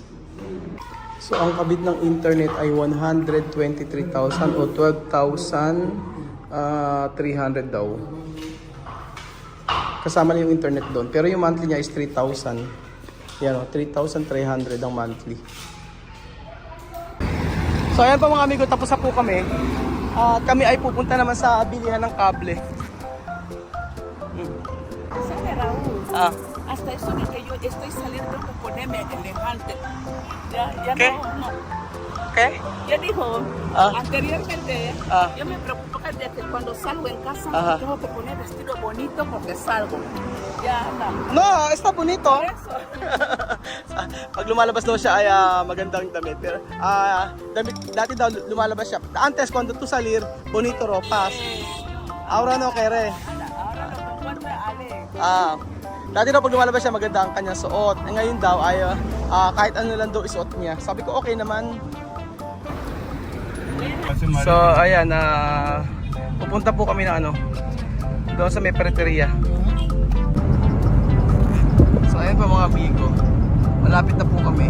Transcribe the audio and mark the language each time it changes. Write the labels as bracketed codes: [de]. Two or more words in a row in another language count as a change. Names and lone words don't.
[tl] So ang kabit ng internet ay 123,000 o 12,300 daw. Kasama na yung internet doon. Pero yung monthly niya is 3,000. Yan o, 3,300 ang monthly. So ayan po mga amigo, tapos na po kami. Kami ay pupunta naman sa bilihan ng kable. [es] ¿Sabe, Raúl? Ah, Hasta eso de que yo estoy saliendo con ponerme elegante. Ya ¿Qué? no. okay? Ya dijo, Ah. anteriormente, Ah. yo me preocupo de que cuando salgo en casa Ajá. me tengo que poner vestido bonito porque salgo. Ya anda. No, está bonito. Por eso. [tl] Pag lumalabas daw siya ay magandang damit. Pero dati daw lumalabas siya. Antes, cuando tú salir, bonito ropas. Ahora no kere. Ahora lo que encuentro es Ale. Dati daw pag lumalabas siya, maganda ang kanyang suot. Eh, ngayon daw ay kahit ano lang daw isuot niya. Sabi ko okay naman. So ayan, pupunta po kami na doon sa may periteria. So ayan pa mga amigo, malapit na po kami.